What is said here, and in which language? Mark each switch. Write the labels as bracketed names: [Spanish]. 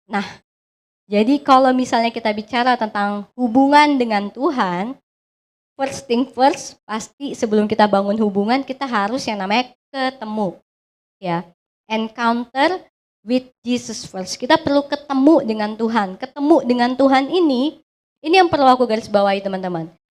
[Indonesian] Nah, jadi kalau misalnya kita bicara tentang hubungan dengan Tuhan, [English] first thing first, [Indonesian] pasti sebelum kita bangun hubungan, kita harus yang namanya ketemu. [English] Ya, encounter with Jesus first. [Indonesian] Kita perlu ketemu dengan Tuhan. Ketemu dengan Tuhan ini yang perlu aku garis bawahi teman-teman.